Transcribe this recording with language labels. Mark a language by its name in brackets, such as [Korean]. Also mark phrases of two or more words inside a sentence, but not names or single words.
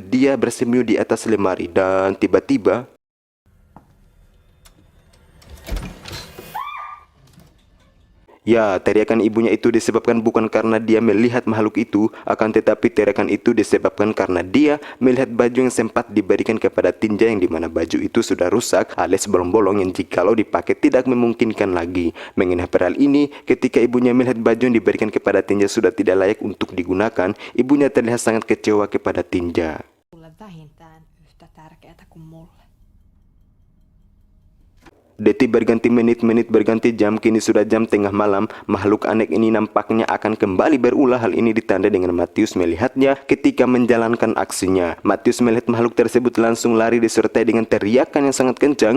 [Indonesian] Dia bersembunyi di atas lemari dan tiba-tiba ya, teriakan ibunya itu disebabkan bukan karena dia melihat makhluk itu, akan tetapi teriakan itu disebabkan karena dia melihat baju yang sempat diberikan kepada Tinja, yang dimana baju itu sudah rusak alias bolong-bolong yang jikalau dipakai tidak memungkinkan lagi. Mengenai hal ini, ketika ibunya melihat baju yang diberikan kepada Tinja sudah tidak layak untuk digunakan, ibunya terlihat sangat kecewa kepada Tinja. [Finnish] Sulle vähintään yhtä tärkeätä kuin mulle. [Indonesian] Detik berganti menit, menit berganti jam, kini sudah jam tengah malam. Makhluk aneh ini nampaknya akan kembali berulah. Hal ini ditandai dengan Matius melihatnya ketika menjalankan aksinya. Matius melihat makhluk tersebut langsung lari disertai dengan teriakan yang sangat kencang.